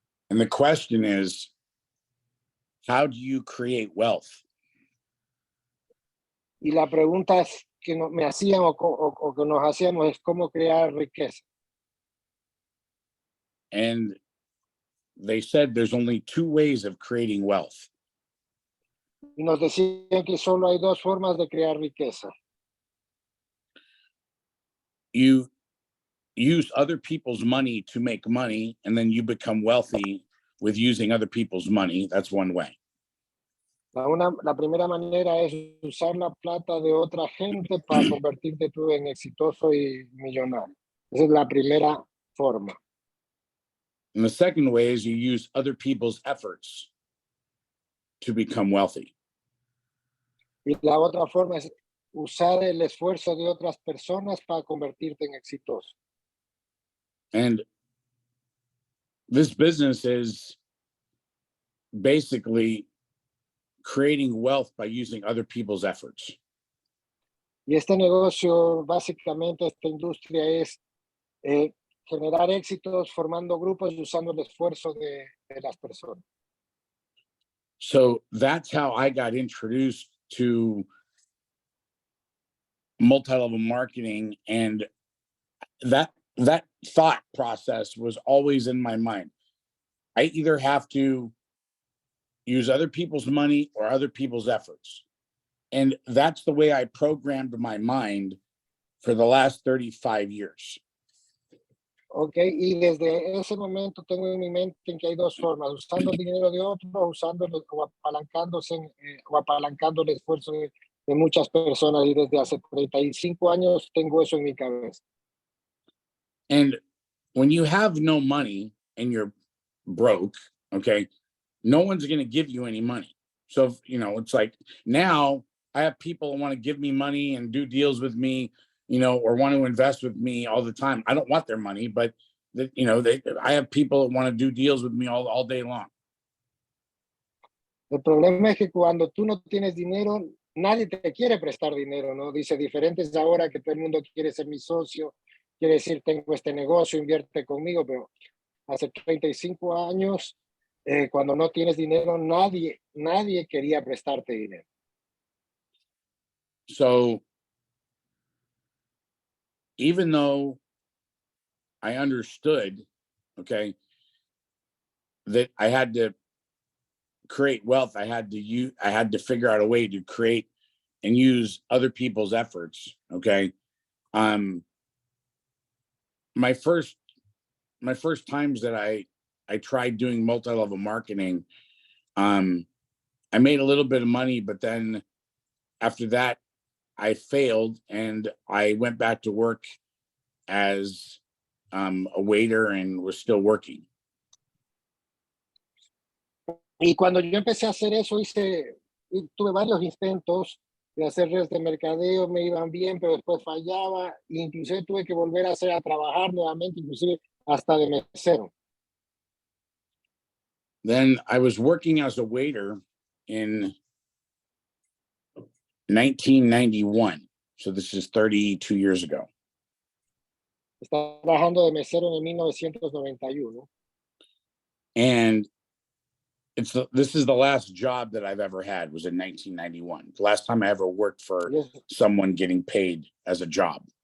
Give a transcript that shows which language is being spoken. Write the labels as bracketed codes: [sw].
[en] And the question is, how do you create wealth? [es] Y la pregunta que me hacían o que nos hacíamos es cómo crear riqueza. [en] And they said there's only 2 ways of creating wealth. [es] Y nos decían que solo hay 2 formas de crear riqueza. [en] You use other people's money to make money, and then you become wealthy with using other people's money. That's one way. [es] La primera manera es usar la plata de otra gente para convertirte tú en exitoso y millonario. Esa es la primera forma. [en] And the second way is you use other people's efforts to become wealthy. [es] Y la otra forma es usar el esfuerzo de otras personas para convertirte en exitoso. [en] And this business is basically creating wealth by using other people's efforts. [es] Y este negocio, básicamente, esta industria es generar éxitos formando grupos y usando el esfuerzo de las personas. [en] So that's how I got introduced to multi-level marketing, and that thought process was always in my mind. I either have to use other people's money or other people's efforts. And that's the way I programmed my mind for the last 35 years. [es] Ok, y desde ese momento tengo en mi mente en que hay 2 formas: usando el dinero de otros, o apalancando el esfuerzo de muchas personas, y desde hace 35 años tengo eso en mi cabeza. [en] And when you have no money and you're broke, okay, no one's going to give you any money. So, it's like now I have people who want to give me money and do deals with me, or want to invest with me all the time. I don't want their money, but I have people that want to do deals with me all day long. [es] El problema es que cuando tú no tienes dinero, nadie te quiere prestar dinero, ¿no? Dice, diferente es ahora que todo el mundo quiere ser mi socio, quiere decir, tengo este negocio, invierte conmigo, pero hace 35 años, cuando no tienes dinero, nadie quería prestarte dinero. [en] So even though I understood okay, that I had to create wealth. I had to figure out a way to create and use other people's efforts. Okay. My first times that I tried doing multi-level marketing, I made a little bit of money, but then after that, I failed and I went back to work as a waiter and was still working. [es] Y cuando yo empecé a hacer eso, tuve varios intentos de hacer redes de mercadeo, me iban bien, pero después fallaba, e inclusive tuve que volver a trabajar nuevamente, inclusive hasta de mesero. [en] Then I was working as a waiter in 1991. So this is 32 years ago. [es] Estaba trabajando de mesero en el 1991. [en] And this is the last job that I've ever had, was in 1991. The last time I ever worked for someone getting paid as a job.